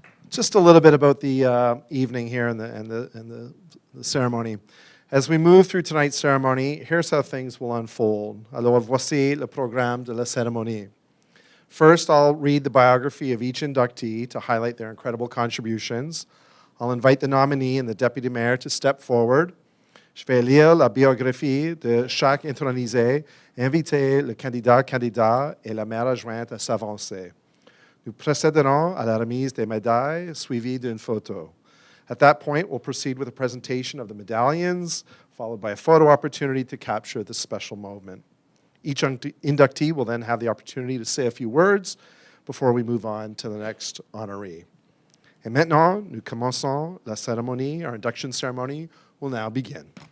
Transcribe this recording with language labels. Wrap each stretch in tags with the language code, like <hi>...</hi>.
<en>Just a little bit about the evening here and the ceremony. As we move through tonight's ceremony, here's how things will unfold.</en> <fr>Alors, voici le programme de la cérémonie.</fr> <en>First, I'll read the biography of each inductee to highlight their incredible contributions. I'll invite the nominee and the deputy mayor to step forward.</en> <fr>Je vais lire la biographie de chaque intronisé, inviter le candidat et la maire adjointe à s'avancer. Nous procéderons à la remise des médailles, suivie d'une photo.</fr> <en>At that point, we'll proceed with a presentation of the medallions, followed by a photo opportunity to capture this special moment. Each inductee will then have the opportunity to say a few words before we move on to the next honoree.</en> <fr>Et maintenant, nous commençons la cérémonie.</fr> <en>Our induction ceremony will now begin.</en>